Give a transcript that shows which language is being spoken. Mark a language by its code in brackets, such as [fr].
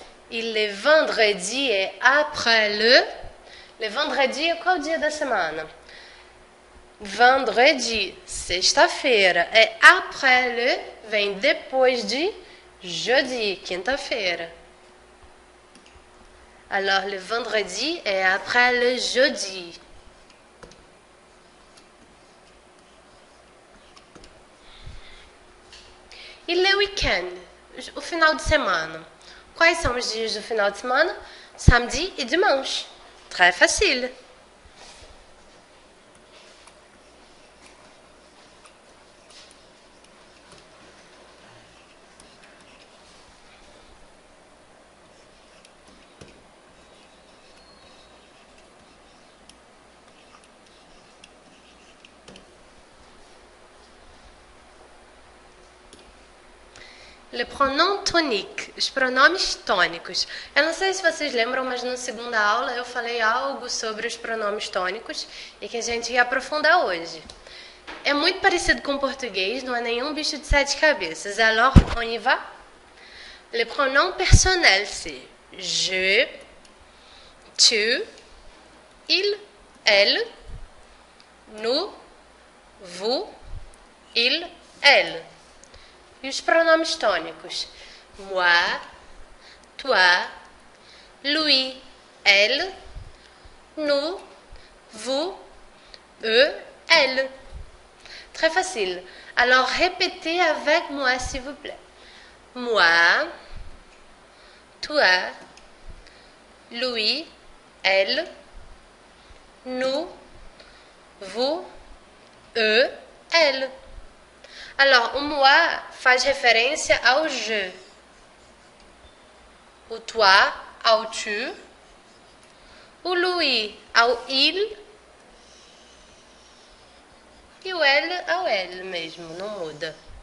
[pt] E le vendredi é après le. Le vendredi é qual dia da semana? Vendredi, sexta-feira. É après le, vem depois de jeudi, quinta-feira. [fr] Alors, le vendredi est après le jeudi. [pt] E le week-end, o final de semana. Quais são os dias do final de semana? Samedi e dimanche. [fr] Très facile. [pt] Le pronom tonique, os pronomes tônicos. Eu não sei se vocês lembram, mas na segunda aula eu falei algo sobre os pronomes tônicos e que a gente ia aprofundar hoje. É muito parecido com o português, não é nenhum bicho de sete cabeças. [fr] Alors, on y va? Le pronom personnel, c'est je, tu, il, elle, nous, vous, il, elle. [pt] E os pronomes tônicos? [fr] Moi, toi, lui, elle, nous, vous, eux, elle. Très facile. Alors, répétez avec moi, s'il vous plaît. Moi, toi, lui, elle, nous, vous, eux, elle. [pt] Alors, o moi faz referência ao je. O toi ao tu. O lui ao il. E o elle ao elle mesmo, não muda.